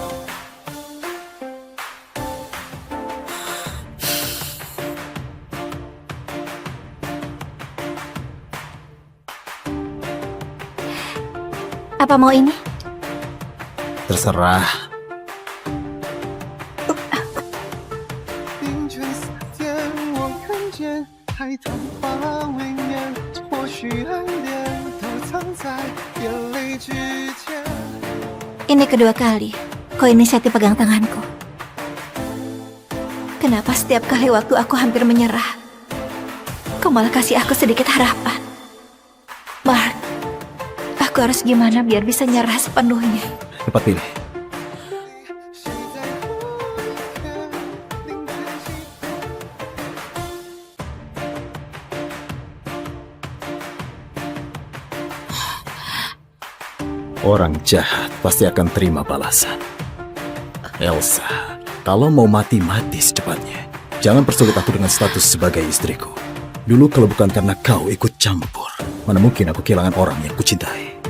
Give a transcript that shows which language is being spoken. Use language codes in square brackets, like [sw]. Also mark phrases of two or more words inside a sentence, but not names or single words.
[id] Apa mau ini? Terserah. [zh] 凌晨4点，我看见海棠花未眠，或许暗恋都藏在眼泪之间。 [id] Ini kedua kali kau inisiatif pegang tanganku. Kenapa setiap kali waktu aku hampir menyerah, kau malah kasih aku sedikit harapan? Mark, aku harus gimana biar bisa nyerah sepenuhnya? Cepat pilih. [zh] 谁在乎一天凌晨起风？ [id] Orang jahat pasti akan terima balasan. Elsa, kalau mau mati secepatnya. Jangan persulit aku dengan status sebagai istriku. Dulu kalau bukan karena kau ikut campur, mana mungkin aku kehilangan orang yang kucintai.